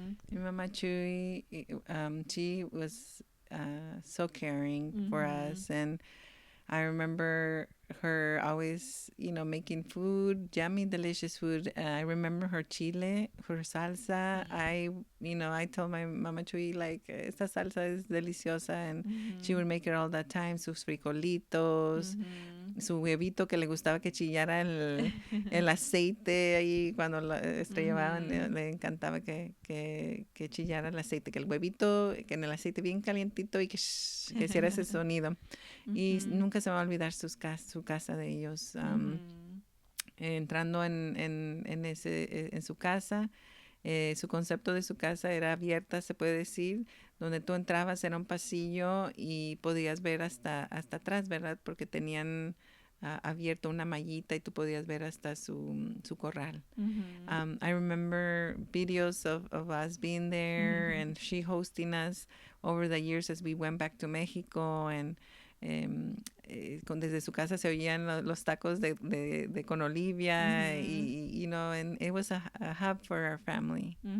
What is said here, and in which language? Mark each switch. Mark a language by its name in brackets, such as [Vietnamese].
[English] Mama Chuy, she was so caring for us, and I remember her always, making food, yummy, delicious food. I remember her chile, her salsa. I told my Mama Chuy, like, [Spanish] esta salsa [English] is [Spanish] deliciosa, [English] and she would make it all the time. [Spanish] Sus frijolitos, su huevito que le gustaba que chillara el aceite ahí cuando la estrellaban, le encantaba que chillara el aceite, que el huevito, que en el aceite bien calientito y que hiciera ese sonido. Y nunca se me va a olvidar su casa de ellos. Entrando en su casa, su concepto de su casa era abierta, se puede decir. Donde tú entrabas era un pasillo y podías ver hasta atrás, ¿verdad? Porque tenían abierto una mallita y tú podías ver hasta su corral. [English] I remember videos of us being there and she hosting us over the years as we went back to Mexico, and [Spanish] desde su casa se oían los tacos de con Olivia, [English] y and it was a hub for our family.